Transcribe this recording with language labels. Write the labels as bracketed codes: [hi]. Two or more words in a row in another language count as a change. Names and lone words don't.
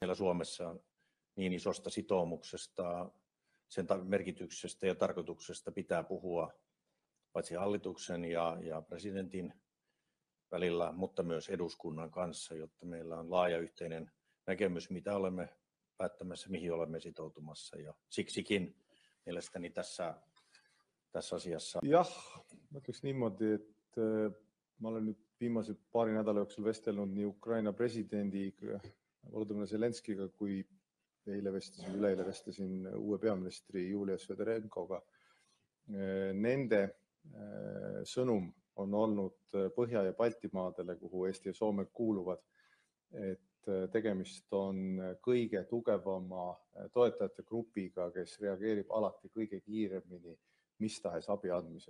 [fi] Meillä Suomessa niin isosta sitoumuksesta, sen merkityksestä ja tarkoituksesta pitää puhua paitsi hallituksen ja presidentin välillä, mutta myös eduskunnan kanssa, jotta meillä on laaja yhteinen näkemys, mitä olemme päättämässä, mihin olemme sitoutumassa. Ja siksikin mielestäni tässä asiassa. [et] Jah, ma ütleks niimoodi, et ma olen nüüd viimase paari nädala jooksul vestelnud nii Ukraina presidendiga Volodõmõr Zelenskiga kui üleeile vestlesin uue peaministri Julia Svedorenkoga. Nende sõnum on olnud Põhja- ja Baltimaadele, kuhu Eesti ja Soome kuuluvad, et tegemist on kõige tugevama toetajate grupiga, kes reageerib alati kõige kiiremini mis tahes abi andmisel.